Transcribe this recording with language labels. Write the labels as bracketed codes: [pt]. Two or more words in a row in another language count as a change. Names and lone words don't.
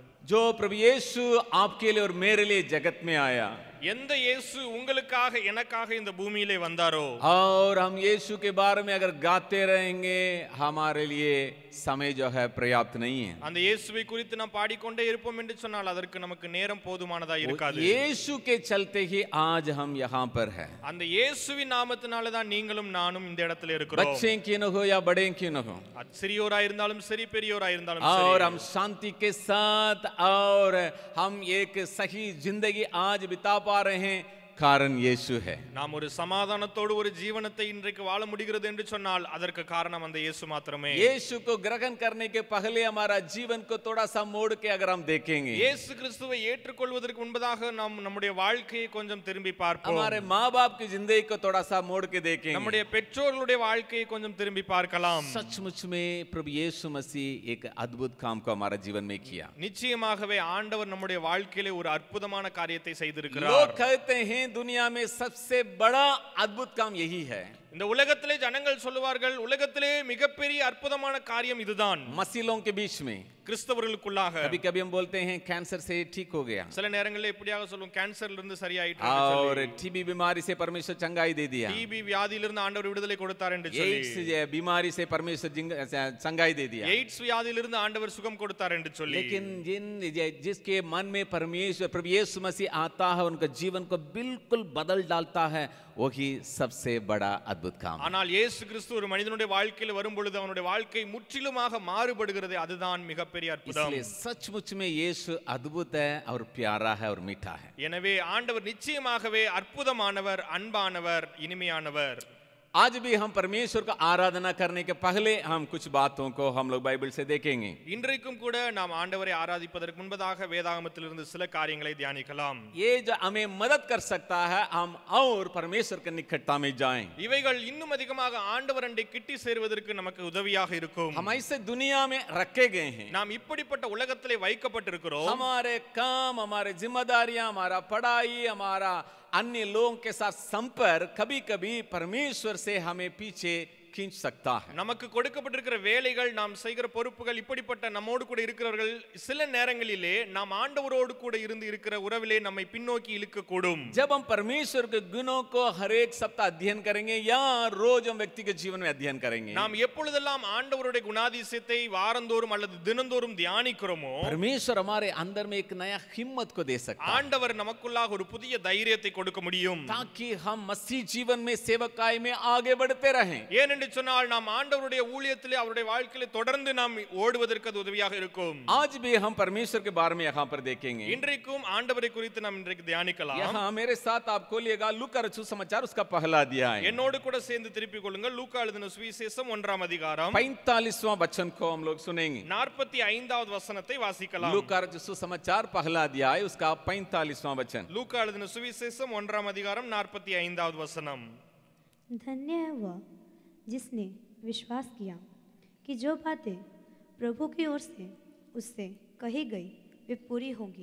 [hi] जो प्रभु यीशु आपके लिए और मेरे लिए जगत में आया, [ta] எந்த இயேசு உங்களுக்காக எனக்காக இந்த பூமியிலே வந்தாரோ, [hi] और हम यीशु के बारे में अगर गाते रहेंगे हमारे लिए समय जो है पर्याप्त नहीं है। [ta] அந்த இயேசுவை குறித்து நாம் பாடிக்கொண்டே இருப்போம் என்று சொன்னால் அதற்கு நமக்கு நேரம் போதுமானதா இருக்காது. [hi] यीशु के चलते ही आज हम यहाँ पर है। [ta] அந்த இயேசுவின் நாமத்தினால தான் நீங்களும் நானும் இந்த இடத்துல இருக்கிறோம். [hi] बच्चे क्यों न हो या बड़े क्यों न हो, [ta] சிறியோரா இருந்தாலும் சரி, பெரியோரா இருந்தாலும் [hi] और [ta] சரி, [hi] हम शांति के साथ और हम एक सही जिंदगी आज बिता पा रहे हैं, कारण यीशु है। [ta] நாம் ஒரு சமாதானத்தோடு ஒரு ஜீவனத்தை இன்றைக்கு வாழ முடிகிறது என்று சொன்னால் அதற்கு காரணம் அந்த இயேசு மாத்திரமே. [hi] यीशु को ग्रहण करने के पहले हमारा जीवन को थोड़ा सा मोड़ के अगर हम देखेंगे, [ta] இயேசு கிறிஸ்துவை ஏற்றுக்கொள்வதற்கு முன்பதாக நாம் நம்முடைய வாழ்க்கையை கொஞ்சம் திரும்பி பார்ப்போம். [hi] हमारे माँ बाप की जिंदगी को थोड़ा सा मोड़ के देखेंगे, [ta] நம்முடைய பெற்றோர்களுடைய வாழ்க்கையை கொஞ்சம் திரும்பி பார்க்கலாம். [hi] सचमुच में प्रभु यीशु मसीह एक अद्भुत काम को हमारा जीवन में किया। [ta] நிச்சயமாகவே ஆண்டவர் நம்முடைய வாழ்க்கையிலே ஒரு அற்புதமான காரியத்தை [hi] लोग [ta] செய்திருக்கிறார். [hi] कहते हैं दुनिया में सबसे बड़ा अद्भुत काम यही है। [ta] இந்த உலகத்திலே ஜனங்கள் சொல்லுவார்கள், உலகத்திலே மிகப்பெரிய அற்புதமான காரியம் இதுதான். [hi] मसीलों के बीच में [ta] கிறிஸ்தவர்களுக்குள்ளாக [hi] कभी कभी हम बोलते हैं कैंसर से ठीक हो गया, [ta] சில நேரங்களில் இப்படியாக சொல்லுவோம், கேன்சர்ல இருந்து சரியாயிட்டு, [hi] और टीबी बीमारी से परमेश्वर चंगाई दे दिया, [ta] டிபி வியாதியிலிருந்து ஆண்டவர் விடுதலை கொடுத்தார் என்று [hi] एड्स [ta] சொல்லி, [hi] बीमारी से परमेश्वर चंगाई दे दिया। [ta] எய்ட்ஸ் வியாதியிலிருந்து ஆண்டவர் சுகம் கொடுத்தார் என்று சொல்லி, [hi] लेकिन जिसके मन में परमेश्वर प्रभु यीशु मसीह आता है, उनका जीवन को बिल्कुल बदल डालता है, वही सबसे बड़ा अद्भुत काम। [ta] ஆனால் இயேசு கிறிஸ்து ஒரு மனிதனுடைய வாழ்க்கையில் வரும் பொழுது அவனுடைய வாழ்க்கை முற்றிலுமாக மாறுபடுகிறது, அதுதான் மிகப்பெரிய அற்புதம். [hi] इसलिए सचमुच में यीशु अद्भुत है और प्यारा है और मीठा है। [ta] எனவே ஆண்டவர் நிச்சயமாகவே அற்புதமானவர், அன்பானவர், இனிமையானவர். [hi] आज भी हम परमेश्वर को आराधना करने के पहले हम कुछ बातों को हम लोग बाइबल से देखेंगे। [ta] இன்றைக்கும் கூட நாம் ஆண்டவரை ஆராதிப்பதற்கு முன்பதாக வேதாகமத்திலிருந்து சில காரியங்களை தியானிக்கலாம். [hi] ये जो हमें मदद कर सकता है हम और परमेश्वर के निकटता में जाएं। [ta] இவைகள் இன்னும் அதிகமாக ஆண்டவர் அண்டை கிட்டி சேருவதற்கு நமக்கு உதவியாக இருக்கும். [hi] हम ऐसे दुनिया में रखे गए हैं, [ta] நாம் இப்படிப்பட்ட உலகத்திலே வைக்கப்பட்டிருக்கிறோம். [hi] हमारे काम, हमारे जिम्मेदारियां, हमारा पढ़ाई, हमारा अन्य लोगों के साथ संपर्क कभी कभी परमेश्वर से हमें पीछे खींच सकता है। [ta] நமக்கு கொடுக்கப்பட்டிருக்கிற வேலைகள், நாம் செய்கிற பொறுப்புகள், இப்படிப்பட்ட நம்மோடு கூட இருக்கிறவர்கள் சில நேரங்களிலே நாம் ஆண்டவரோடு கூட இருந்து இருக்கிற உறவிலே நம்மை பின்னோக்கி இழுக்க கூடும். [hi] जब हम परमेश्वर के गुणों को हर एक सप्ताह अध्ययन करेंगे या रोज हम व्यक्ति के जीवन में अध्ययन करेंगे, [ta] நாம் எப்பொழுதெல்லாம் ஆண்டவருடைய குணாதிசயத்தை வாரந்தோறும் அல்லது தினந்தோறும் தியானிக்கிறோமோ, [hi] परमेश्वर हमारे अंदर में एक नया हिम्मत को दे सकता है, [ta] ஆண்டவர் நமக்குள்ளாக ஒரு புதிய தைரியத்தை கொடுக்க முடியும். [hi] ताकि हम मसीह जीवन में सेवकाई में आगे बढ़ते रहें। [ta] ஏனென்று சொன்னால் நாம் ஆண்டவருடைய ஊழியத்திலே அவருடைய வாழ்க்கையிலே தொடர்ந்து நாம் ஓடுவதற்கு அது உதவியாக இருக்கும். [hi] आज भी हम परमेश्वर के बारे में यहाँ पर देखेंगे। [ta] இன்றைக்கும் ஆண்டவரை குறித்து நாம் இன்றைக்கு தியானிக்கலாம். [hi] यहाँ मेरे साथ आप खोलिएगा लूका रचित समाचार उसका पहला अध्याय, [ta] என்னோடு கூட சேர்ந்து திருப்பிக் கொள்ளுங்கள். லூக்கா எழுதின சுவிசேஷம் 1ஆம் அதிகாரம் [hi] 45वां वचन को हम लोग सुनेंगे। [ta] 45வது வசனத்தை வாசிக்கலாம். [hi] लूका रचित समाचार पहला अध्याय उसका 45वां वचन। [ta] லூக்கா எழுதின சுவிசேஷம் 1ஆம் அதிகாரம் 45வது வசனம். [hi] धन्य है वह जिसने विश्वास किया कि जो बातें प्रभु की ओर से उससे कही गई वे पूरी होंगी।